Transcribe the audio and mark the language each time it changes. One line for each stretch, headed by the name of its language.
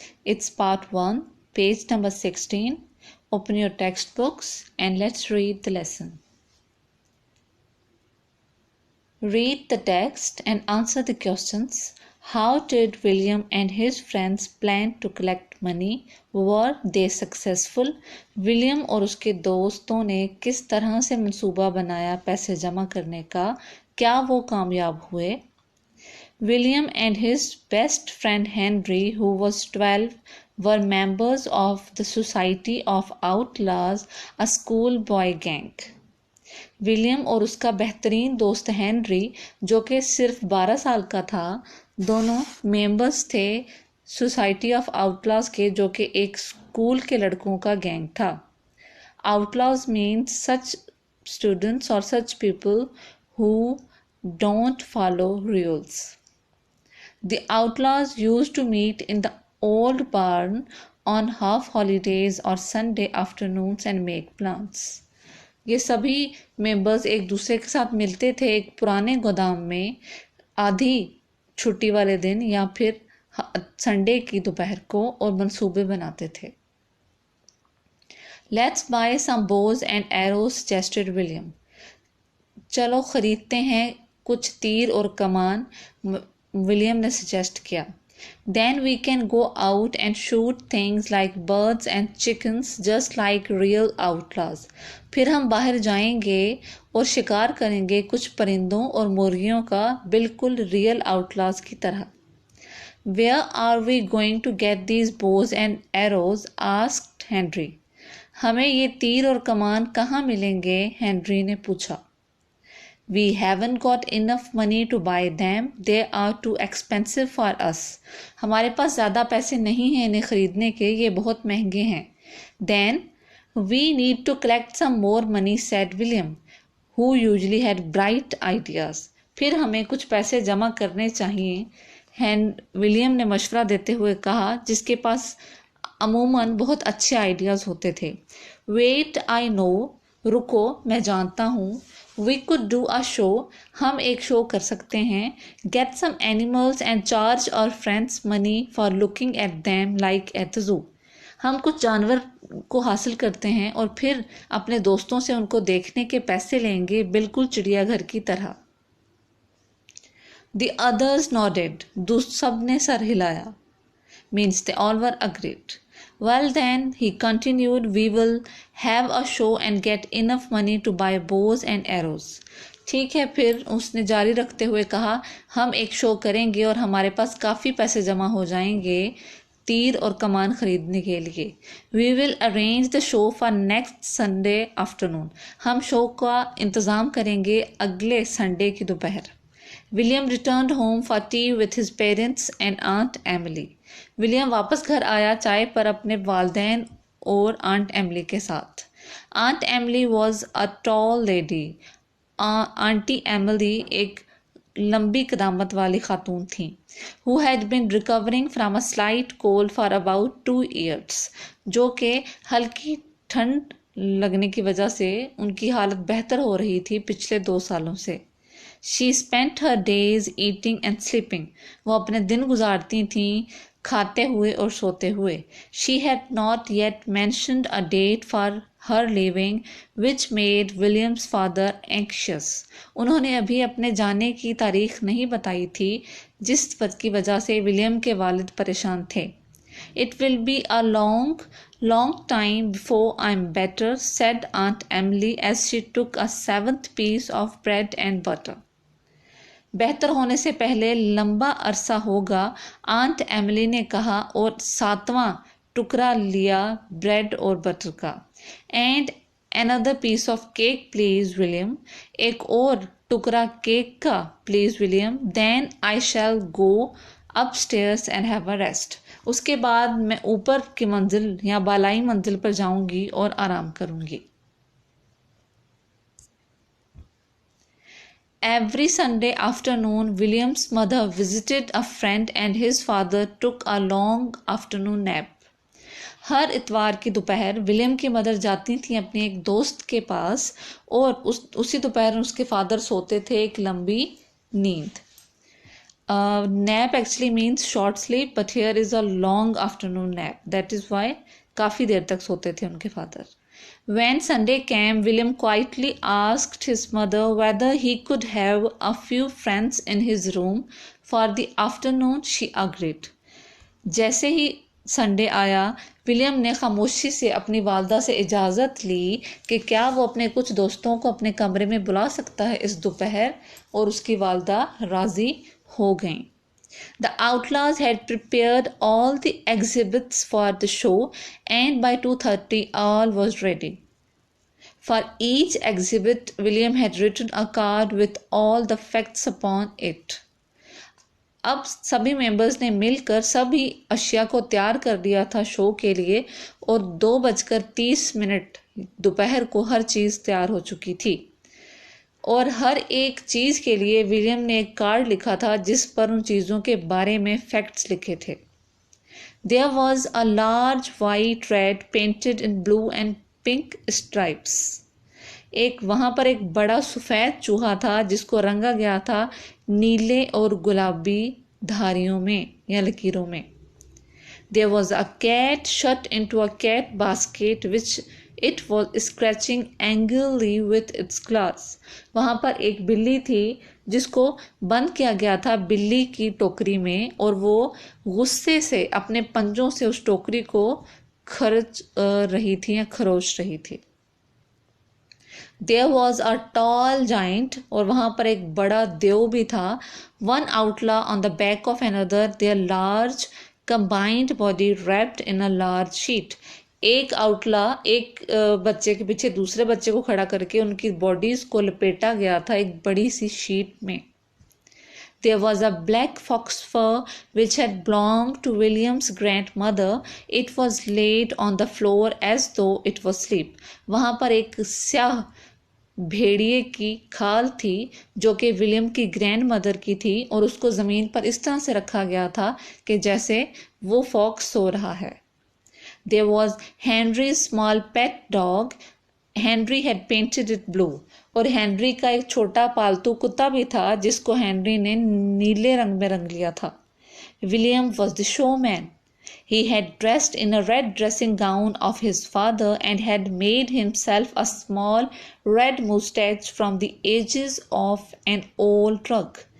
English: It's part 1, page number 16. Open your textbooks and let's read the lesson. Read the text and answer the questions. How did William and his friends plan to collect money? Were they successful?
Hindi: William और उसके दोस्तों ने किस तरह से मंसूबा बनाया पैसे जमा करने का? क्या वो कामयाब हुए?
English: William and his best friend Henry, who was 12, were members of the Society of Outlaws, a schoolboy gang.
Hindi: William और उसका बेहतरीन दोस्त हेनरी, जो कि सिर्फ 12 साल का था, दोनों मेंबर्स थे सोसाइटी ऑफ आउटलॉज के, जो कि एक स्कूल के लड़कों का गैंग था.
English: Outlaws means such students और such people who don't follow rules. The outlaws used to meet in the old barn on half holidays और Sunday afternoons and make plans.
Hindi: ये सभी मेंबर्स एक दूसरे के साथ मिलते थे एक पुराने गोदाम में आधी छुट्टी वाले दिन या फिर संडे की दोपहर को और मंसूबे बनाते थे.
English: Let's buy some bows and arrows suggested William.
Hindi: चलो खरीदते हैं कुछ तीर और कमान, विलियम ने सजेस्ट किया.
English: Then we can go out and shoot things like birds and chickens just like real outlaws.
Hindi: फिर हम बाहर जाएंगे और शिकार करेंगे कुछ परिंदों और मुर्गियों का, बिल्कुल रियल आउटलाज की तरह.
English: Where are we going to get these bows and arrows? asked Henry.
Hindi: हमें ये तीर और कमान कहाँ मिलेंगे? हेनरी ने पूछा.
English: We haven't got enough money to buy them. They are too expensive for us.
Hindi: हमारे पास ज़्यादा पैसे नहीं हैं इन्हें ख़रीदने के, ये बहुत महंगे हैं.
English: Then we need to collect some more money, said William, who usually had bright ideas.
Hindi: फिर हमें कुछ पैसे जमा करने चाहिए, विलियम ने मशवरा देते हुए कहा, जिसके पास अमूमन बहुत अच्छे आइडियाज़ होते थे.
English: Wait, I know.
Hindi: रुको, मैं जानता हूँ.
English: We could do a show.
Hindi: हम एक शो कर सकते हैं.
English: Get some animals and charge our friends money for looking at them like at the zoo.
Hindi: हम कुछ जानवर को हासिल करते हैं और फिर अपने दोस्तों से उनको देखने के पैसे लेंगे, बिल्कुल चिड़ियाघर की तरह.
English: The others nodded.
Hindi: सब ने सर हिलाया.
English: Means they all were agreed. Well then, he continued, we will have a show and get enough money to buy bows and arrows.
Hindi: ठीक है, फिर उसने जारी रखते हुए कहा, हम एक शो करेंगे और हमारे पास काफ़ी पैसे जमा हो जाएंगे तीर और कमान खरीदने के लिए.
English: We will arrange the show for next Sunday afternoon.
Hindi: हम शो का इंतज़ाम करेंगे अगले संडे की दोपहर.
English: William returned home for tea with his parents and Aunt Emily.
Hindi: William वापस घर आया चाय पर अपने वालदैन और आंट एमिली के साथ.
English: Aunt Emily was a tall lady.
Hindi: Aunty Emily एक लंबी कदामत वाली खातून थी.
English: Who had been recovering from a slight cold for about 2 years.
Hindi: जो कि हल्की ठंड लगने की वजह से उनकी हालत बेहतर हो रही थी पिछले 2 सालों से.
English: She spent her days eating and sleeping.
Hindi: वो अपने दिन गुजारती थीं खाते हुए और सोते हुए.
English: She had not yet mentioned a date for her leaving, which made William's father anxious.
Hindi: उन्होंने अभी अपने जाने की तारीख नहीं बताई थी, जिस बात की वजह से विलियम के वालिद परेशान थे.
English: It will be a long time before I'm better, said Aunt Emily as she took a 7th piece of bread and butter.
Hindi: बेहतर होने से पहले लंबा अरसा होगा, आंट एमिली ने कहा और 7वां टुकड़ा लिया ब्रेड और बटर का.
English: And another piece of cake please William.
Hindi: एक और टुकड़ा केक का please William.
English: Then I shall go upstairs and have a rest.
Hindi: उसके बाद मैं ऊपर की मंजिल या बालाई मंजिल पर जाऊंगी और आराम करूंगी.
English: Every Sunday afternoon, William's mother visited a friend and his father took a long afternoon nap.
Hindi: हर इतवार की दोपहर विलियम की मदर जाती थी अपने एक दोस्त के पास और उसी दोपहर उसके फादर सोते थे एक लंबी नींद.
English: Nap actually means short sleep, but here is a long afternoon nap. That is why
Hindi: काफ़ी देर तक सोते थे उनके father.
English: When Sunday came, William quietly asked his mother whether he could have a few friends in his room for the afternoon. She agreed.
Hindi: जैसे ही Sunday आया, William ने खामोशी से अपनी वालदा से इजाज़त ली कि क्या वो अपने कुछ दोस्तों को अपने कमरे में बुला सकता है इस दोपहर, और उसकी वालदा राज़ी हो गईं.
English: The outlaws had prepared all the exhibits for the show, and by 2:30 all was ready. For each exhibit, William had written a card with all the facts upon it.
Hindi: अब सभी मेंबर्स ने मिलकर सभी अशिया को तैयार कर दिया था शो के लिए, और 2:30 दोपहर को हर चीज़ तैयार हो चुकी थी. और हर एक चीज़ के लिए विलियम ने एक कार्ड लिखा था जिस पर उन चीज़ों के बारे में फैक्ट्स लिखे थे.
English: There was a large white rat painted in blue and pink stripes.
Hindi: वहाँ पर एक बड़ा सफ़ेद चूहा था जिसको रंगा गया था नीले और गुलाबी धारियों में या लकीरों में.
English: There was a cat shut into a cat basket which it was scratching angrily with its claws.
Hindi: वहाँ पर एक बिल्ली थी जिसको बंद किया गया था बिल्ली की टोकरी में, और वो गुस्से से अपने पंजों से उस टोकरी को खरोच रही थी या खरोच रही थी.
English: There was a tall giant,
Hindi: और वहाँ पर एक बड़ा देव भी था.
English: One outlaw on the back of another, their large combined body wrapped in a large sheet.
Hindi: एक आउटला एक बच्चे के पीछे दूसरे बच्चे को खड़ा करके उनकी बॉडीज को लपेटा गया था एक बड़ी सी शीट में.
English: There was a black fox fur which had belonged to William's grandmother. It was laid on the floor as though it was asleep.
Hindi: वहाँ पर एक स्याह भेड़िए की खाल थी जो कि विलियम की ग्रैंड मदर की थी, और उसको ज़मीन पर इस तरह से रखा गया था कि जैसे वो फॉक्स सो रहा है.
English: There was Henry's small pet dog. Henry had painted it blue.
Hindi: और हेनरी का एक छोटा पालतू कुत्ता भी था जिसको हेनरी ने नीले रंग में रंग लिया था.
English: William was the showman. He had dressed in a red dressing gown of his father and had made himself a small red moustache from the edges of an old rug.